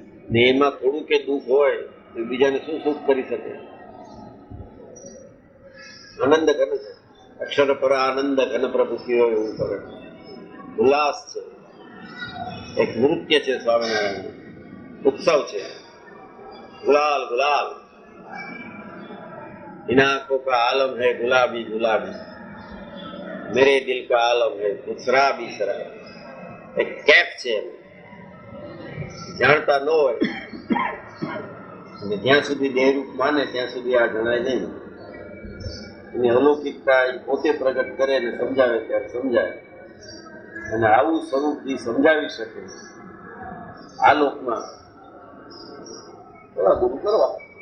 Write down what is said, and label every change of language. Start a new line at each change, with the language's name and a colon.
Gujarati: ને એમાં થોડું કે દુઃખ હોય તો બીજાને શું સુખ કરી શકે? આનંદ ઘન છે. અક્ષર પર આનંદ ઘન પ્રભુતિ હોય એવું કરે. ઉલ્લાસ છે, એક નૃત્ય છે સ્વામિનારાયણ, ઉત્સવ છે.
Hindi: गुलाल गुलाल, इन आंखों का आलम है गुलाबी गुलाबी, मेरे दिल का आलम है कुछ शराबी शराबी.
Gujarati: एक કેફ છે, જાણતા ન હોય અને જ્યાં સુધી દેહરૂપ માને ત્યાં સુધી આ જણાય નહીં. એની અલૌકિકતા એ પોતે પ્રગટ કરે અને સમજાવે ત્યારે સમજાય. અને આવું સ્વરૂપ જે સમજાવી શકે આ લોકમાં થોડા ગુરુ કરવા.